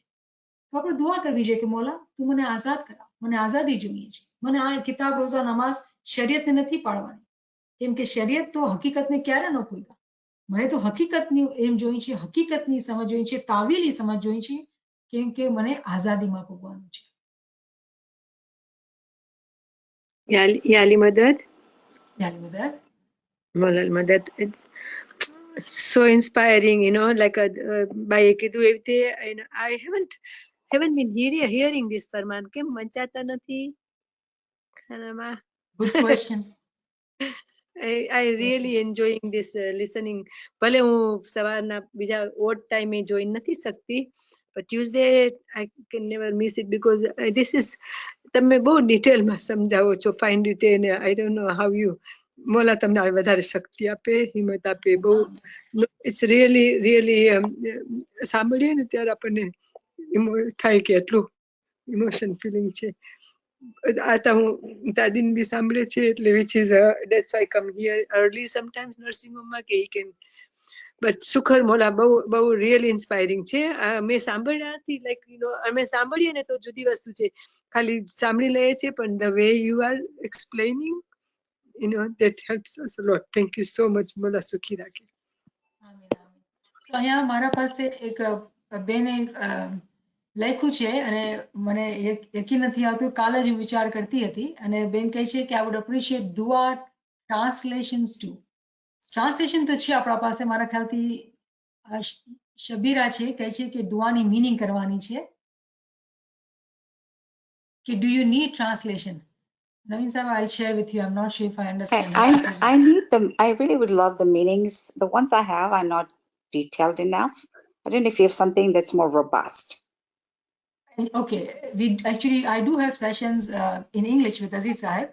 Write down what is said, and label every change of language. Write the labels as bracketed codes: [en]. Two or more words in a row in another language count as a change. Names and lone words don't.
[gu] તો આપણે દુઆ કરવી જોઈએ કે મોલા તું મને આઝાદ કરાવ, મને આઝાદી જોઈએ છે, મને આ કિતાબ રોઝા નમાઝ શરીયતને નથી પાડવાની, કેમ કે શરીયત તો હકીકતને ક્યારે ન પૂગ્યા, મને તો હકીકતની એમ જોઈ છે, હકીકતની સમજ જોઈ છે, તાવીલી સમજ જોઈ છે, કેમ કે મને આઝાદીમાં પૂગવાનું છે. યાલી મદદ યાલી મદદ. મોલાલ મદદ. [en] So inspiring, like [gu] બાઈએ કીધું એવી રીતે, [en] I haven't been hearing this ફરમાન, [gu] કેમ વંચાતા નથી ખાનામાં? [en] Good question. I really enjoying this listening. [gu] ભલે હું સવારના બીજા ઓડ ટાઈમે જોઈ નથી શકતી, [en] but Tuesday I can never miss it because this is, [gu] તમે બહુ ડિટેલમાં સમજાવો છો, ફાઇન રીતે, અને [en] I don't know how you, [gu] મોલા તમને વધારે શક્તિ આપે, હિંમત આપે, બહુ [en] it's really [gu] સાંભળીએ ને ત્યારે આપણને થાય કે એટલું [en] emotion feeling [gu] છે. આતા હું દાદીને બી સાંભળે છે એટલે [en] which is that's why I come here early sometimes nursing home [gu] માં કે [en] he can, but [gu] સુખર મોલા બહુ [en] really inspiring છે. [gu] મેં સાંભળ્યા નથી, લાઈક અમે સાંભળીએ ને તો જુદી વસ્તુ છે, ખાલી સાંભળી લઈએ છીએ, પણ [en] the way you are explaining, that helps us a lot. Thank you so much. [gu] મોલા સુખી રાખે. આમીન આમીન. સો અહીંયા મારા પાસે એક બેને લખ્યું છે અને મને યકીન નથી આવતું, કાલે જ હું વિચાર કરતી હતી અને બેન કહે છે કે [en] I would appreciate [gu] દુઆ [en] translations too. [gu] ટ્રાન્સલેશન તો છે આપણા પાસે, મારા ખ્યાલથી શબીરા છે, કહે છે કે દુઆની મીનિંગ કરવાની છે, કે [en] do you need translation? Naveen sahab, I'll share with you. I'm not sure if I understand. I need them. I really would love the meanings. The ones I have are not detailed enough. I don't know if you have something that's more robust. Okay, I do have sessions in English with Aziz Sahib.